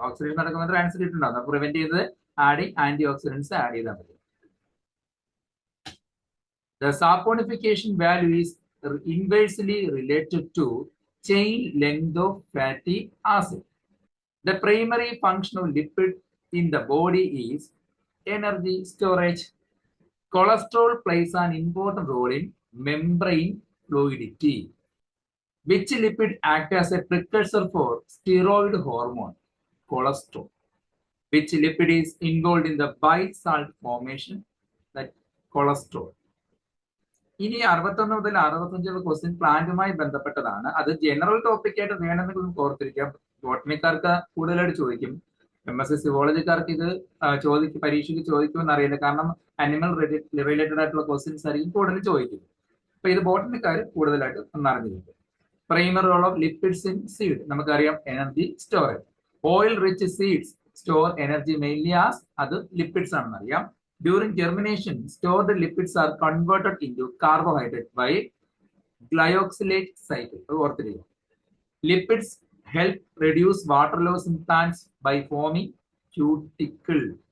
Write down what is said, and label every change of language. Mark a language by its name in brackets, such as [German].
[English] Oxidation നടക്കുന്നത് rancidity ഉണ്ടാകും. Prevent ചെയ്തത് adding antioxidants add ചെയ്താൽ മതി. The saponification value is inversely related to chain length of fatty acid. The primary function of lipid in the body is energy storage. Cholesterol plays an important role in membrane fluidity. Which lipid act as a precursor for steroid hormone, cholesterol? Which lipid is involved in the bile salt formation, that cholesterol? [Malayalam] ഇനി 61 മുതൽ 65 question പ്ലാന്റുമായി ബന്ധപ്പെട്ടതാണ്. അത് general topic ആയിട്ട് വേണമെങ്കിൽ നമുക്ക് ഓർത്തിരിക്കാം. ബോട്ടണിക്കാർക്ക് കൂടുതലായിട്ട് ചോദിക്കും. MSc സുവോളജിക്കാർക്ക് ഇത് പരീക്ഷയ്ക്ക് ചോദിക്കുമെന്ന് അറിയില്ല. കാരണം അനിമൽ റിലേറ്റഡ് ആയിട്ടുള്ള ക്വസ്റ്റ്യൻസ് ആയിരിക്കും കൂടുതൽ ചോദിക്കുന്നത്. അപ്പൊ ഇത് ബോട്ടണിക്കാർ കൂടുതലായിട്ട് ഒന്നറിഞ്ഞിരിക്കും. [English] primary role of lipids in seed, [Malayalam] നമുക്കറിയാം energy storage. [English] oil rich seeds store energy mainly as, [Malayalam] അത് ലിപ്പിഡ്സ് ആണെന്ന് അറിയാം. [English] During germination, stored lipids are converted into carbohydrate by glyoxylate cycle. Lipids help reduce water loss in plants by forming cuticle.